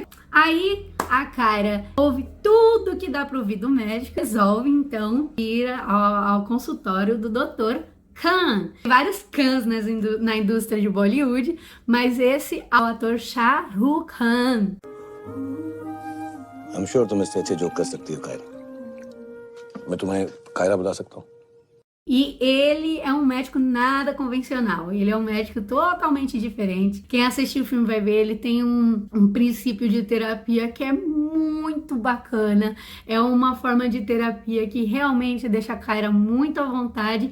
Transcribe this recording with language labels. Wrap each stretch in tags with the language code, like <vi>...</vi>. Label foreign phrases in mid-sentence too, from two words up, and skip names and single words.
<pt>Aí a Kyra ouve tudo que dá para ouvir do médico, resolve então ir ao consultório do Dr. Khan. Tem vários Khans na indústria de Bollywood, mas esse é o ator Shah Rukh Khan.</pt> <en>I'm sure</en> <hi>तुम इससे अच्छे जोक कर सकती हो कायरा. मैं तुम्हें कायरा बता सकता हूँ.</hi> <pt>E ele é um médico nada convencional, ele é um médico totalmente diferente. Quem assistiu o filme vai ver, ele tem um princípio de terapia que é muito bacana. É uma forma de terapia que realmente deixa a Kyra muito à vontade.</pt>